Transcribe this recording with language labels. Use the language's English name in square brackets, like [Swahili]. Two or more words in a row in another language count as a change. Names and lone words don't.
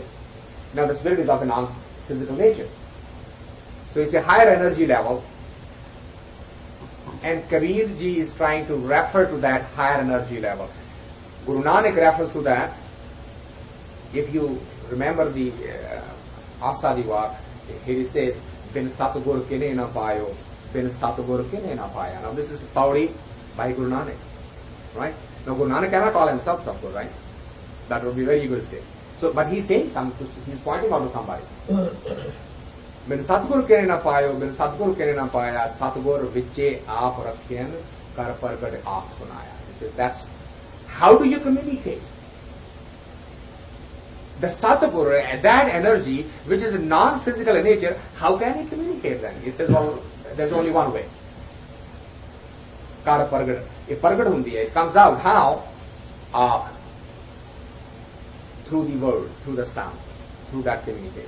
[English] Now the Spirit is of a non-physical nature. So it's a higher energy level, and Kabir ji is trying to refer to that higher energy level. Guru Nanak refers to that. If you remember the Asadi Vak, here he says, [Punjabi] ਬਿਨ ਸਤਿਗੁਰ ਕਿਨੈ ਨ ਪਾਇਓ, ਬਿਨ ਸਤਿਗੁਰ ਕਿਨੈ ਨ ਪਾਇਆ. [English] Now this is Pauri by Guru Nanak, right? Now Guru Nanak cannot call himself Satgur, right? That would be very egoistic. So, but he's saying something, he's pointing out to somebody. [Punjabi] ਬਿਨ ਸਤਿਗੁਰ ਕਿਨੈ ਨ ਪਾਇਓ, ਬਿਨ ਸਤਿਗੁਰ ਕਿਨੈ ਨ ਪਾਇਆ, ਸਤਿਗੁਰ ਵਿਚੇ ਆਪ ਰਖਿਓਨੁ, ਕਰ ਪਰਗਟ ਆਪ ਸੁਣਾਇਆ. [English] He says, that's, how do you communicate? The Satgur, that energy, which is non-physical in nature, how can he communicate then? He says, well, there's only one way. [Punjabi] ਕਰ ਪਰਗਟ. [English] If [Punjabi] ਪਰਗਟ ਹੁੰਦੀ ਹੈ, [English] it comes out how? Through the word, through the sound, through that communication.